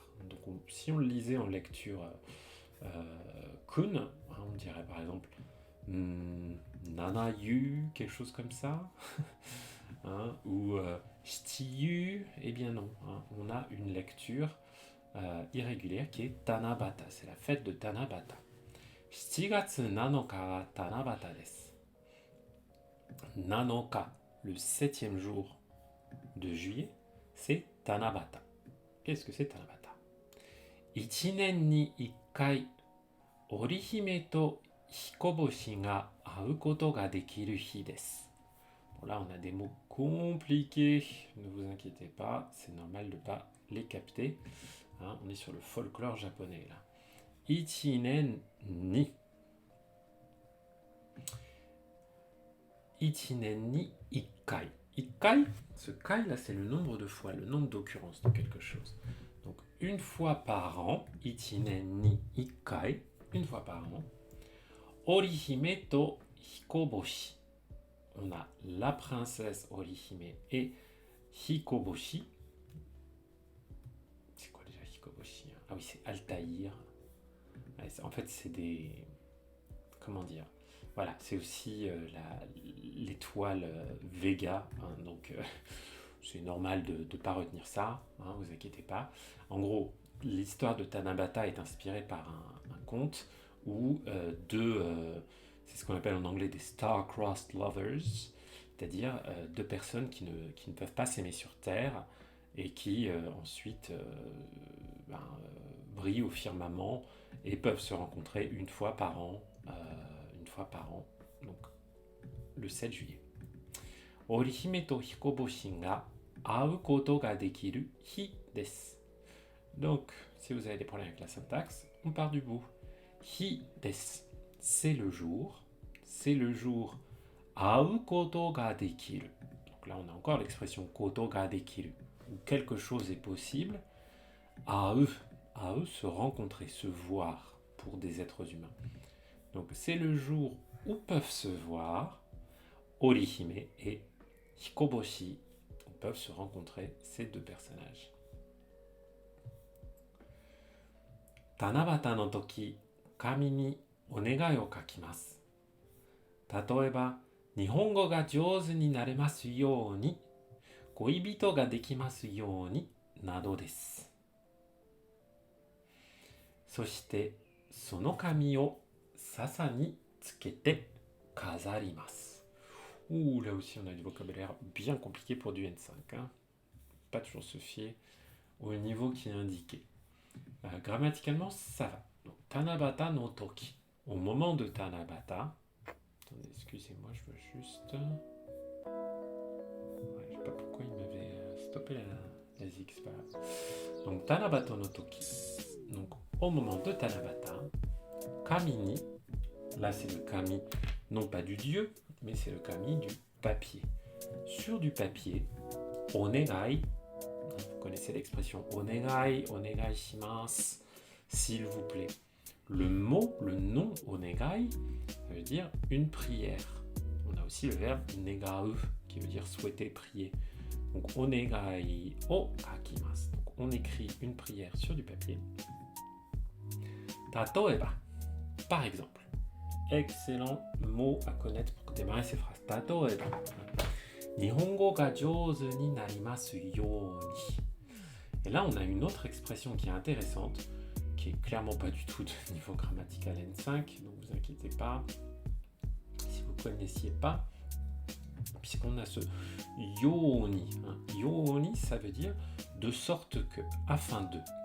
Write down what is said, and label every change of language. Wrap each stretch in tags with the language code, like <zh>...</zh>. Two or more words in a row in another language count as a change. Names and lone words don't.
<fr>Donc si on le lisait en lecture kun, on dirait par exemple Nanayu, quelque chose comme ça, ou Shitiyu, eh bien non, on a une lecture irrégulière qui est Tanabata, c'est la fête de Tanabata.</fr> <ja>7月7日は七夕です。7日,</ja> <fr>le 7e jour de juillet, c'est Tanabata. Qu'est-ce que c'est Tanabata?</fr> <ja>1年に1回、織姫と彦星が会うことができる日です。</ja> <fr>Bon, là, on a des mots compliqués, ne vous inquiétez pas, c'est normal de ne pas les capter. On est sur le folklore japonais là.</fr> <ja>1 年に1回。1回,</ja> <fr>ce kai là, c'est le nombre de fois, le nombre d'occurrences de quelque chose. Donc, une fois par an,</fr> <ja>1 年に1回,</ja> <fr>une fois par an, Orihime to Hikoboshi. On a la princesse Orihime et Hikoboshi. C'est quoi déjà Hikoboshi? Ah oui, c'est Altaïr. En fait, c'est des... Comment dire? Voilà, c'est aussi l'étoile Vega. Donc, c'est normal de ne pas retenir ça. Vous inquiétez pas. En gros, l'histoire de Tanabata est inspirée par un conte où c'est ce qu'on appelle en anglais des star-crossed lovers, c'est-à-dire deux personnes qui ne peuvent pas s'aimer sur Terre et qui ensuite brillent au firmament et peuvent se rencontrer une fois par an, donc le 7 juillet.</fr> <ja>織姫と彦星が会うことができる日です.</ja> <fr>Donc, si vous avez des problèmes avec la syntaxe, on part du bout.</fr> <ja>日です,</ja> <fr>c'est le jour</fr> <ja>会うことができる.</ja> <fr>Donc là, on a encore l'expression</fr> <ja>ことができる,</ja> <fr>où quelque chose est possible. Aou, se rencontrer, se voir pour des êtres humains. Donc c'est le jour où peuvent se voir Orihime et Hikoboshi, où peuvent se rencontrer ces deux personnages.</fr> <ja>七夕の時、紙にお願いを書きます. 例えば、日本語が上手になれますように、恋人ができますように, などです. そしてその紙を笹につけて飾ります。</ja> <fr>Ouh, là aussi on a du vocabulaire bien compliqué pour du N5. Pas toujours se fier au niveau qui est indiqué. Grammaticalement, ça va. Donc,</fr> <ja>七夕の時.</ja> <fr>Au moment de Tanabata. Attendez, excusez-moi, je veux juste... je sais pas pourquoi il m'avait stoppé la zig, c'est pas grave. Donc,</fr> <ja>七夕の時.</ja> <fr>Donc, au moment de Tanabata,</fr> <ja>紙に,</ja> <fr>là c'est le kami, non pas du dieu, mais c'est le kami du papier. Sur du papier, onegai, vous connaissez l'expression onegai,</fr> <ja>お願いします,</ja> <fr>s'il vous plaît. Le mot, le nom onegai, ça veut dire une prière. On a aussi le verbe negau, qui veut dire souhaiter, prier. Donc,</fr> <ja>お願いを書きます.</ja> <fr>Donc, on écrit une prière sur du papier. Tatoeba, par exemple. Excellent mot à connaître pour démarrer ces phrases. Tatoeba.</fr> <ja>日本語が上手になりますように.</ja> <fr>Et là, on a une autre expression qui est intéressante, qui est clairement pas du tout de niveau grammatical N5, donc vous inquiétez pas si vous ne connaissiez pas, puisqu'on a ce yoni. Yoni, ça veut dire de sorte que, afin de.</fr>